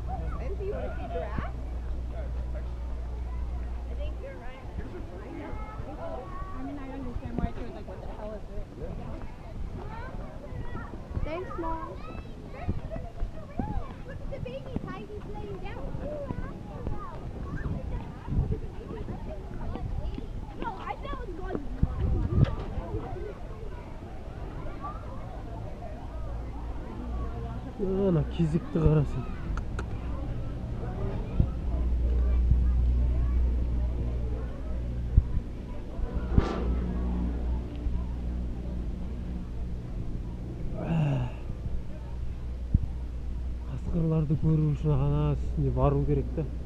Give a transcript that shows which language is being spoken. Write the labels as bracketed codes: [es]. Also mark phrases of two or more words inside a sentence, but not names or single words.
[en] Thanks, Mom. Look at the baby tigers laying down. No, I thought it was going. [kk] Ана кезекті қарасын. Қасқырларды көру үшін ғана үстіне бару керек та.